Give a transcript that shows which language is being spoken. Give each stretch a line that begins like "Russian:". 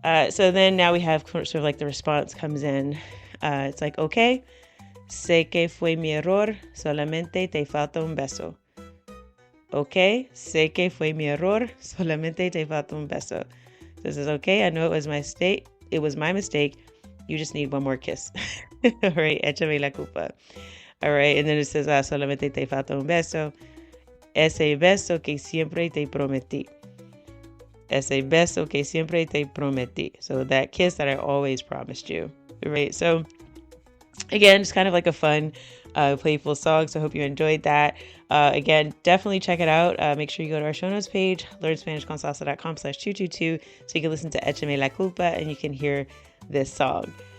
English: So then now we have sort of like the response comes in. It's like, okay,
Spanish: sé que fue mi error, solamente te falta un beso. Okay, sé que fue mi error, solamente te falta un beso.
English: So this is okay, I know it was my mistake. It was my mistake. You just need one more kiss. All right,
Spanish: échame la culpa.
English: All right, and then it says,
Spanish: solamente te falta un beso. ese beso que siempre te prometí. Ese beso que siempre te prometí.
English: So that kiss that I always promised you, right? So again, just kind of like a fun, playful song. So I hope you enjoyed that. Again, definitely check it out. Make sure you go to our show notes page, learnspanishconsalsa.com/222, so you can listen to Échame la Culpa and you can hear this song.